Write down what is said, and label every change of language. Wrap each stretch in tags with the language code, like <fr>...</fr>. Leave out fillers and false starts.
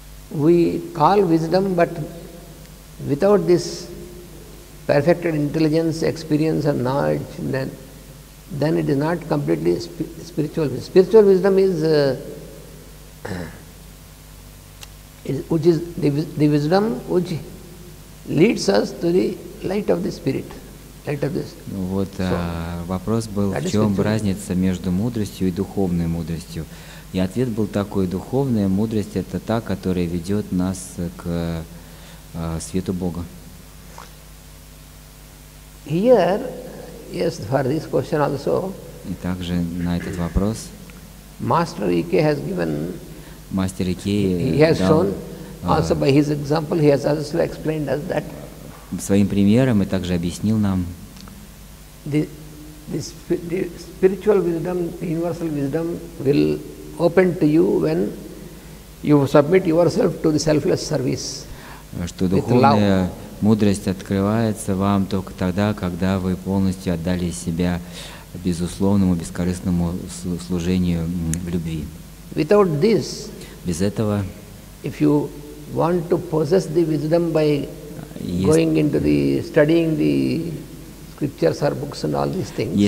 <en>We call wisdom, but without this perfected intelligence, experience and knowledge, then it is not completely spiritual. Spiritual wisdom is which is the wisdom which leads us to the light of the spirit, light of this.</en> <ru>Вот вопрос был, в чем разница между мудростью и духовной мудростью. И ответ был такой: духовная мудрость — это та, которая ведет нас к свету Бога.</ru> <en>Here, yes, for this question also.</en> <ru>И также на этот вопрос</ru> <en>Master EK has given.</en> <ru>Мастер</ru> <en>He has shown also by his example. He has also explained us that.</en> <ru>Своим примером и также объяснил нам.</ru> <en>The spiritual wisdom, the universal wisdom will open to you when you submit yourself to the selfless service.</en> <ru>Что духовная мудрость открывается вам только тогда, когда вы полностью отдали себя безусловному, бескорыстному служению в любви.</ru> <en>Without this,</en> <ru>без этого,</ru> <en>if you want to possess the wisdom by going into the studying the scriptures or books and all these things,</en>